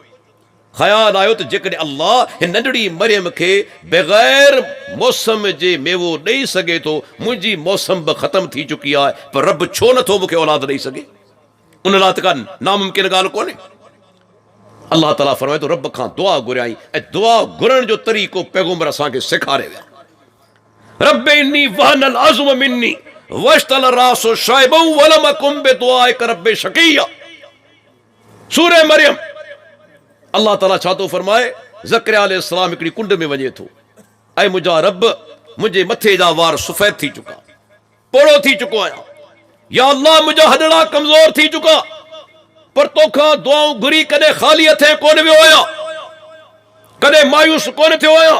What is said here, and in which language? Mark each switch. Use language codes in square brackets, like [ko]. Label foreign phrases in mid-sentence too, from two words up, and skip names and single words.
[sd] ख़्याल आयो त जेकॾहिं अल्लाह हिन नंढड़ी मरियम खे बग़ैर मौसम जे मेवो ॾेई सघे थो, मुंहिंजी मौसम बि ख़तम थी चुकी आहे, पर रब छो नथो मूंखे औलाद ॾेई सघे? उन लाइ त का नामुमकिन ॻाल्हि कोन्हे। अल्लाह ताला फरमाए थो रब खां दुआ घुरियाई, ऐं दुआ घुरण जो तरीक़ो पैगंबर असांखे सेखारे विया। [ar] رب إني وهن العظم مني واشتعل الرأس شيبا ولم أكن بدعائك رب شقيا. [sd] सूरह मरियम। अल्लाह ताला छा थो फरमाए? ज़करिया अलैहिस्सलाम हिकिड़ी कुंड में वञे थो, ऐं मुंहिंजा रब मुंहिंजे मथे जा वार सफ़ेद थी चुका, पोड़ो थी चुको आहियां। या अल्लाह मुंहिंजा हॾड़ा कमज़ोर थी चुका, पर तोखां दुआऊं घुरी कॾहिं ख़ाली हथे कोन वियो आहियां, कॾहिं मायूस कोन थियो आहियां।